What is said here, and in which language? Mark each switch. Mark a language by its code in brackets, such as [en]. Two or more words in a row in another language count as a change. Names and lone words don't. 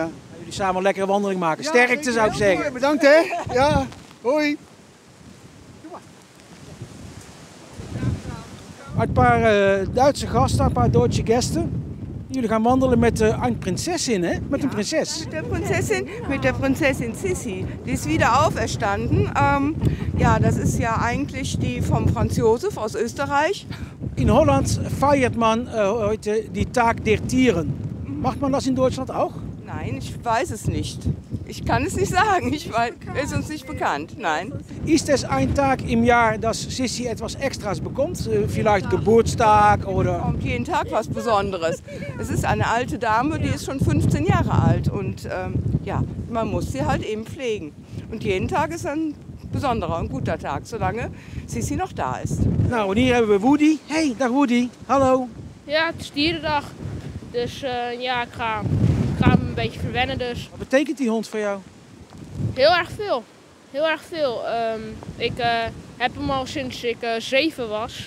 [nl] Gaan jullie samen een lekkere wandeling maken. Sterkte zeker, zou ik zeggen. Mooi. Bedankt hè. Ja, hoi. Een paar Duitse gasten, een paar Duitse gasten. Jullie gaan wandelen met een prinsesin, hè? Met een prinses. [de] Mit der Prinzessin Sissi. Die ist wieder auferstanden. Das ist ja eigentlich die vom Franz Josef aus Österreich. In Holland feiert man heute die Tag der Tieren. Macht man das in Deutschland auch? Nein, ich weiß es nicht. Ich kann es nicht sagen. Ist uns nicht bekannt. Nein. Ist es ein Tag im Jahr, dass Sissi etwas Extras bekommt? Vielleicht Geburtstag oder? Kommt jeden Tag was Besonderes. Es ist eine alte Dame, die ist schon 15 Jahre alt. Und man muss sie halt eben pflegen. Und jeden Tag ist ein besonderer, een guter Tag, [nl] zolang Sissi nog daar is. Nou, en hier hebben we Woody. Hey, dag Woody. Hallo. Ja, het is dierendag. Dus ik ga hem een beetje verwennen dus. Wat betekent die hond voor jou? Heel erg veel. Heel erg veel. Ik heb hem al sinds ik 7 was.